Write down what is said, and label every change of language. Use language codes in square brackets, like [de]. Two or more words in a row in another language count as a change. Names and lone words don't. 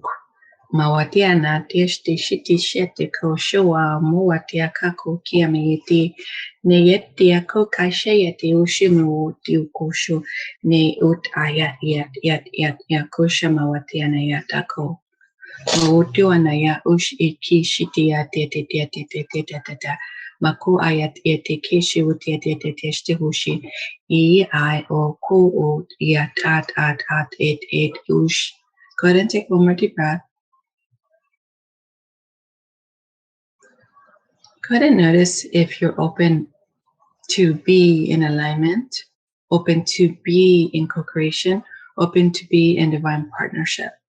[en] Mawatiana tishti shiti shete ko showa muatia kako kiamiti neyetia ko kashayeti ushimu tiukosho ne ut ayat yat yakosha mawatiana yatako. Mawutiana ya ush iki shiti tete Maku ayat yete kishi utia tete hushi I o ko o yat at it ush. Go ahead and take one more deep breath. Go ahead and notice if you're open to be in alignment, open to be in co-creation, open to be in divine partnership.